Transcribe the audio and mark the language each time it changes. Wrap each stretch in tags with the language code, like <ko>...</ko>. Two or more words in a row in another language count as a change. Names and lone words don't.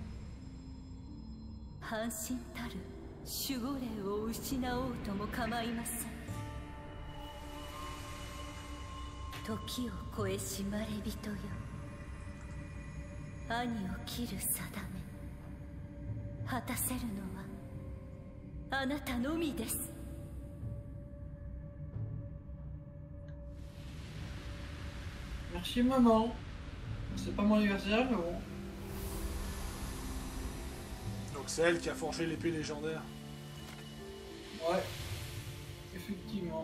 <ja>ら半身たる守護霊を失おうとも構いません時を超えしまれびとよ兄を切る定め果たせるのはあなたのみです。</ja> <fr>Ouais, Merci maman. C'est pas mon anniversaire, mais bon. Donc c'est elle qui a forgé l'épée légendaire. Ouais. Effectivement.</fr>